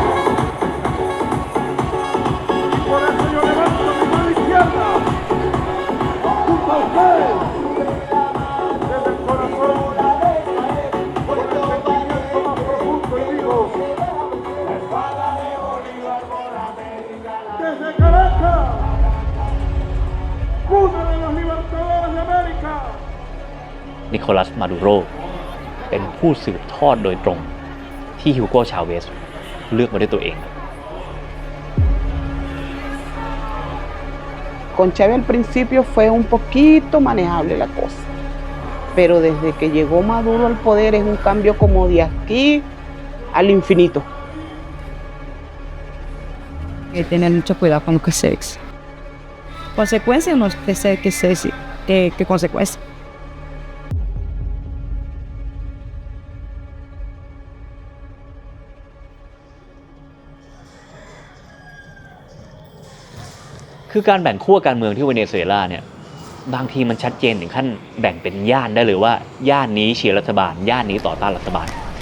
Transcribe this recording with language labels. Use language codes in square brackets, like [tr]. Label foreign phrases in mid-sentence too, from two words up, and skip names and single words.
[es] Por eso yo levanto mi mano izquierda junto a ustedes desde el corazón, con el sentimiento más profundo y digo, la espada de Bolívar por América. Desde Caracas, uno de los libertadores de América. [th] นิโคลัส มาดูโรเป็นผู้สืบทอดโดยตรงที่ฮิวโก้ ชาเวสเลือกมาด้วยตัวเอง [es] Con Chávez al principio fue un poquito manejable la cosa, pero desde que llegó Maduro al poder es un cambio como de aquí al infinito. Hay que tener mucho cuidado con lo que se dice. Consecuencias no sé qué consecuencias. [th] คือการแบ่งขั้วการเมืองที่เวเนซุเอลาเนี่ยบางทีมันชัดเจนถึงขั้นแบ่งเป็นย่านได้เลยว่าย่านนี้เชียร์รัฐบาลย่านนี้ต่อต้านรัฐบาล